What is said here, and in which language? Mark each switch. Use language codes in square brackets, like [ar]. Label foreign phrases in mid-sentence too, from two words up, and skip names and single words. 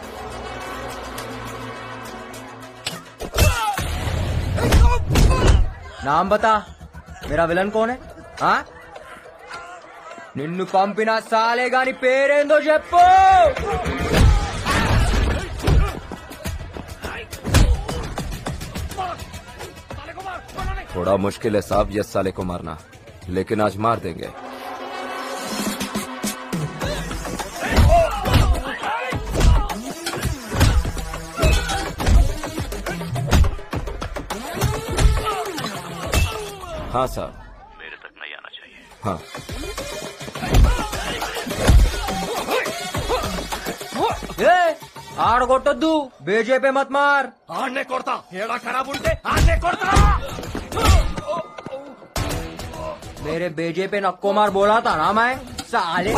[hi] नाम बता, मेरा विलन कौन है? हाँ, [te] నిన్ను పంపిన సాలే గాని పేరేందో చెప్పు. [hi] थोड़ा मुश्किल है साहब यस साले को मारना, लेकिन आज मार देंगे. हाँ साहब, मेरे तक नहीं आना चाहिए. हाँ. [te] ఆడగొట్టొద్దు, బీజేపీ [hi] मत मार. [te] ఆడనే కొడతా, ఏడా ఖరాబ్ ఉంటే ఆడనే కొడతా. [hi] मेरे बीजेपी नक्को मार बोला था ना मैं, साले.